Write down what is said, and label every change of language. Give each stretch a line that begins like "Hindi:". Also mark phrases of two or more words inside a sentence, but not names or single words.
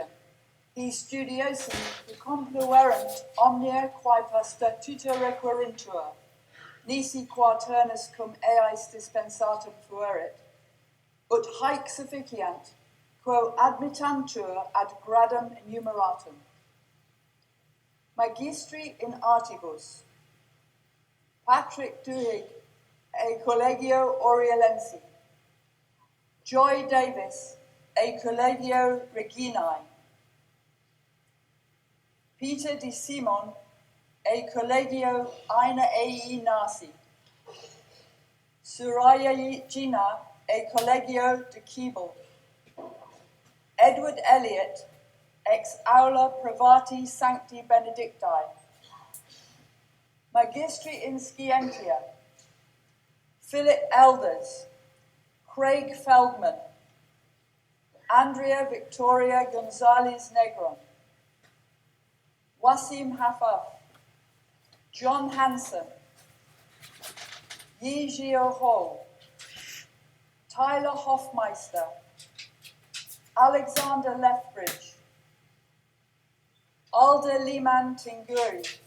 Latin: hi studiosum compluerent omnia quae per statuta requerintur, nisi quaternus cum eis dispensatum fuerit, ut haec sufficiant, quo admittantur ad gradum enumeratum. Magistri in Artibus, Patrick Duhigg, e Collegio Oriolensi, Joy Davis, e Collegio Reginae, Peter Di Simon, e Collegio Aina Ei Nasi, Suraya Gina, e Collegio de Keble, Edward Elliot, ex aula privati sancti benedicti, Magistri in Scientia, Philip Elders, Craig Feldman, Andrea Victoria Gonzalez Negron, Wasim Hafaf, John Hanson, Yi Jio Ho, Tyler Hofmeister, Alexander Lethbridge, Alda Liman Tinguri,